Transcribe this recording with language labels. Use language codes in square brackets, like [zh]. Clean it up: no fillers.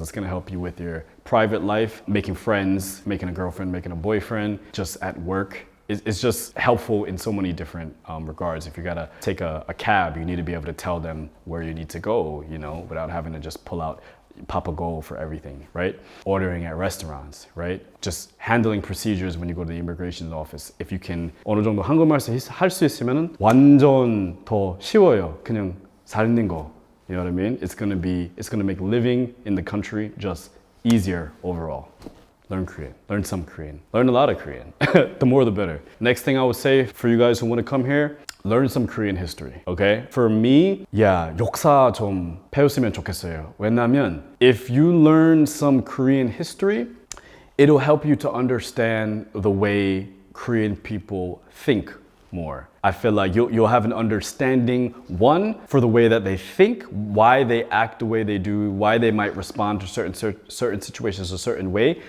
[en] That's gonna help you with your private life, making friends, making a girlfriend, making a boyfriend, just at work. It's just helpful in so many different regards. If you gotta take a cab, you need to be able to tell them where you need to go, you know, without having to just pull out Papa Go for everything, right? Ordering at restaurants, right? Just handling procedures when you go to the immigration office. If you can [ko] 어느 정도 한국말 할 수 있으면 완전 더 쉬워요. 그냥 살는 거. [en] You know what I mean? It's gonna make living in the country just easier overall. Learn Korean, learn some Korean, learn a lot of Korean. The more the better. Next thing I would say for you guys who want to come here, learn some Korean history, okay? For me, yeah, [ko] 역사 좀 배웠으면 좋겠어요. 왜냐면 [en] if you learn some Korean history, it'll help you to understand the way Korean people think more. I feel like you'll have an understanding, one, for the way that they think, why they act the way they do, why they might respond to certain situations a certain way.